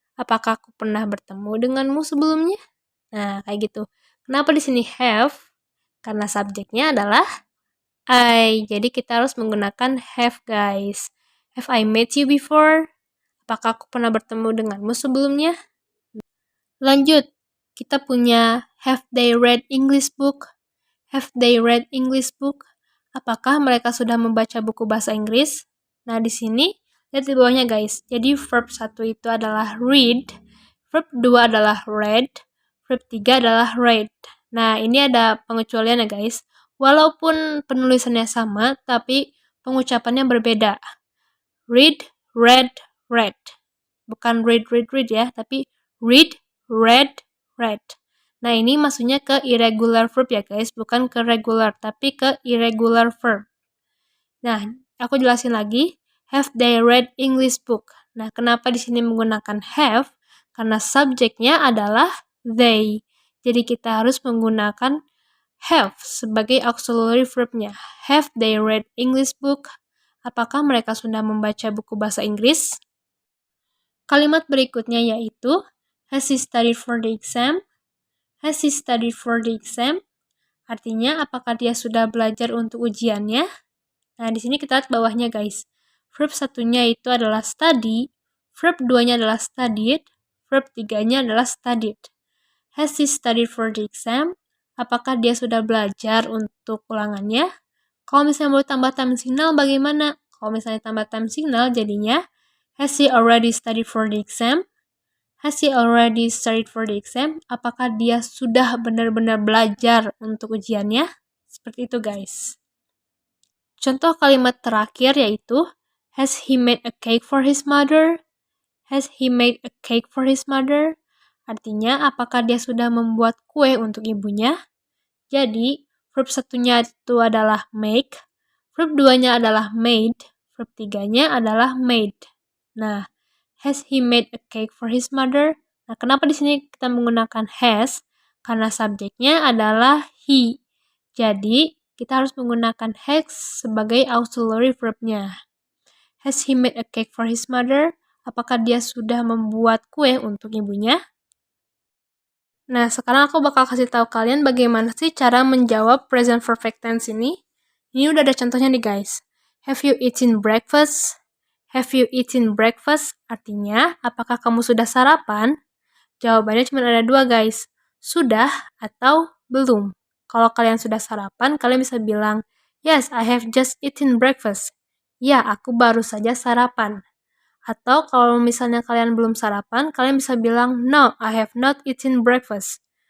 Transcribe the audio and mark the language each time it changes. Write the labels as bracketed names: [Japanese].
[Indonesian] Apakah aku pernah bertemu denganmu sebelumnya? Nah, kayak gitu. Kenapa di sini have? Karena subjeknya adalah I. Jadi kita harus menggunakan [English] have guys. Have I met you before? [Indonesian] Apakah aku pernah bertemu denganmu sebelumnya? Lanjut, kita punya [English] have they read English book? Have they read English book? [Indonesian] Apakah mereka sudah membaca buku bahasa Inggris? Nah, di sini lihat di bawahnya guys. Jadi verb 1 itu adalah read, verb 2 adalah read, verb 3 adalah read. Nah, ini ada pengecualian ya guys. Walaupun penulisannya sama, tapi pengucapannya berbeda. Read, read, read. Bukan read, read, read ya, tapi read, read, read. Nah, ini maksudnya ke irregular verb ya guys, bukan ke regular, tapi ke irregular verb. Nah, aku jelasin lagi. [English] Have they read English book? [Indonesian] Nah, kenapa di sini menggunakan have? Karena subjeknya adalah they. Jadi kita harus menggunakan have sebagai auxiliary verb-nya. [English] Have they read English book? [Indonesian] Apakah mereka sudah membaca buku bahasa Inggris? Kalimat berikutnya yaitu [English] has he studied for the exam? Has he studied for the exam? [Indonesian] Artinya, apakah dia sudah belajar untuk ujiannya? Nah, di sini kita lihat bawahnya guys. Verb satunya itu adalah study, verb 2-nya adalah studied, verb 3-nya adalah studied. [English] Has he studied for the exam? [Indonesian] Apakah dia sudah belajar untuk ulangannya? Kalau misalnya mau tambah time signal bagaimana? Kalau misalnya tambah time signal jadinya [English] has he already studied for the exam? Has he already studied for the exam? [Indonesian] Apakah dia sudah benar-benar belajar untuk ujiannya? Seperti itu guys. Contoh kalimat terakhir yaitu [English] has he made a cake for his mother? Has he made a cake for his mother? [Indonesian] Artinya apakah dia sudah membuat kue untuk ibunya? Jadi verb satunya itu adalah make, verb 2-nya adalah made, verb 3-nya adalah made. [English] Nah, has he made a cake for his mother? [Indonesian] Nah, kenapa di sini kita menggunakan has? Karena subjeknya adalah he. Jadi, kita harus menggunakan has sebagai auxiliary verb-nya. [English] Has he made a cake for his mother? [Indonesian] Apakah dia sudah membuat kue untuk ibunya? Nah, sekarang aku bakal kasih tahu kalian bagaimana sih cara menjawab present perfect tense ini. Ini udah ada contohnya nih guys. [English] Have you eaten breakfast? Have you eaten breakfast? [Indonesian] Artinya, apakah kamu sudah sarapan? Jawabannya cuma ada dua guys. Sudah atau belum. Kalau kalian sudah sarapan, kalian bisa bilang, [English] yes, I have just eaten breakfast. [Indonesian] Ya, aku baru saja sarapan. Atau kalau misalnya kalian belum sarapan, kalian bisa bilang, [English] no, I have not eaten breakfast.